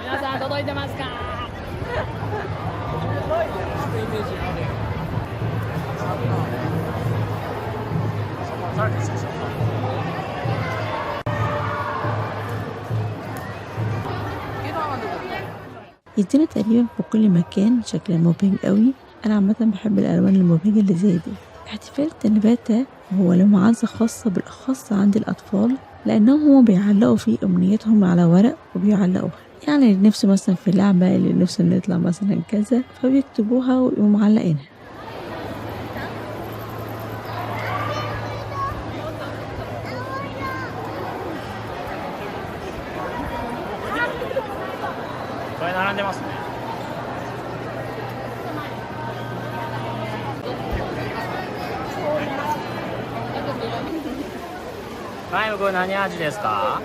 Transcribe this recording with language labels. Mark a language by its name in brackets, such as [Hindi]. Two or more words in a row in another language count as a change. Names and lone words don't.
[Japanese] 皆さん届いてますか？ [Arabic] يدينا تقريبا في كل مكان شكل مبهج قوي. أنا عامة بحب الألوان المبهجة اللي زي دي. احتفال التنباتة هو له معزة خاصة بالأخص عند الأطفال، لأنهم هم بيعلقوا فيه أمنيتهم على ورق وبيعلقوها، يعني اللي نفسه مثلا في لعبة، اللي نفسه نطلع مثلا كذا، فبيكتبوها ويقوموا معلقينها. [Japanese] 並んでますね。はい、僕何味ですか？